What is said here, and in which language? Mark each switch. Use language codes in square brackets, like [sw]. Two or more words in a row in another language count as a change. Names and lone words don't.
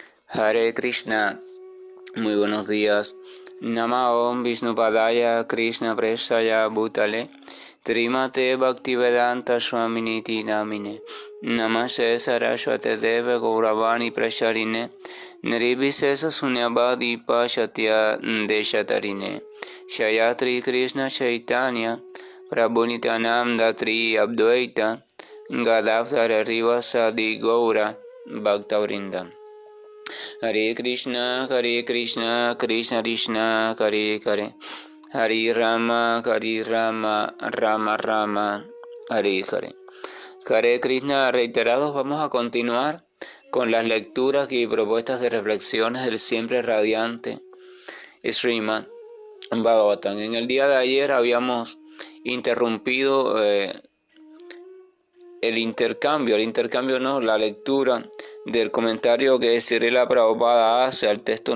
[es] Hare Krishna, muy buenos días. [sa] Nama Om Vishnupadaya Krishna Prestaya Bhutale Trimate Bhaktivedanta Swaminiti Namine Namaste Saraswate Deva Gauravani Prasharine Niribhisesa Sunyabadi Pashatya Deshatarine Shayatri Krishna Chaitanya Prabhunitanam Datri Abdvaita Gadavdara Rivasadi Gaura Bhaktavrinda. [es] Hare Krishna, Krishna Krishna, Hare Hare, Hare Rama, Rama Rama, Hare Hare. Hare Krishna, reiterados, vamos a continuar con las lecturas y propuestas de reflexiones del siempre radiante Srimad Bhagavatam. En el día de ayer habíamos interrumpido la lectura del comentario que Srila Prabhupada hace al texto